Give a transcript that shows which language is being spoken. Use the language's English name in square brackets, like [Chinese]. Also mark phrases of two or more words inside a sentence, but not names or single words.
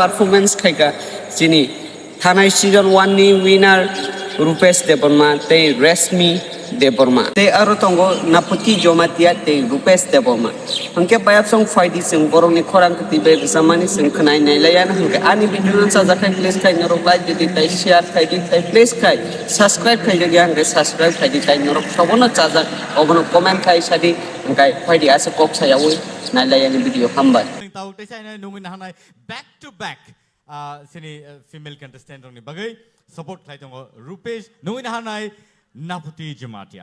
[Kok Borok] performance khaika chini thanai season 1 ni winner Rupesh Deborma tei Resmi Deborma tei aro tongo Naputi Jomatia tei Rupesh Deborma hangke bayap song faidi sing borong ni khorang kti be samani sing khnai nai layan hangke ani video nan sa jakai please kai norok like di tai share kai di tai please kai subscribe kai jagi hangke subscribe kai di tai norok sobono chajak obono comment kai sadi hangkai faidi ase kok sayawi nai layan video hambai tau te sai nungin hanai [English] back to back [Kok Borok] sini [English] female contestant [Kok Borok] rong ni bagai support khai tongo Rupesh nungin hanai Naputi Jomatia.